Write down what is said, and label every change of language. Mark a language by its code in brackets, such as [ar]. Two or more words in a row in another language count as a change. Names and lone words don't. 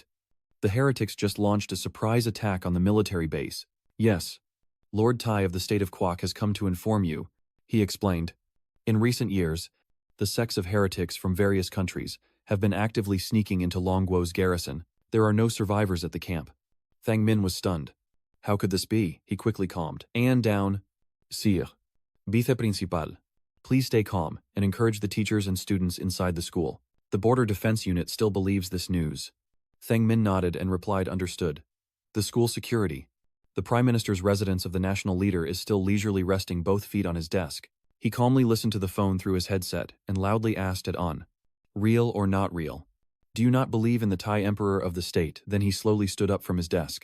[en] The heretics just launched a surprise attack on the military base. Yes. Lord Tai of the state of Kwok has come to inform you, he explained. In recent years, the sects of heretics from various countries have been actively sneaking into Longguo's garrison. There are no survivors at the camp. Thang Min was stunned. How could this be? He quickly calmed. And down. Sire. Vice-principal. Please stay calm and encourage the teachers and students inside the school. The Border Defense Unit still believes this news. Thang Min nodded and replied understood. The school security. The Prime Minister's residence of the national leader is still leisurely resting both feet on his desk. He calmly listened to the phone through his headset and loudly asked it on. Real or not real? Do you not believe in the Thai Emperor of the state? Then he slowly stood up from his desk.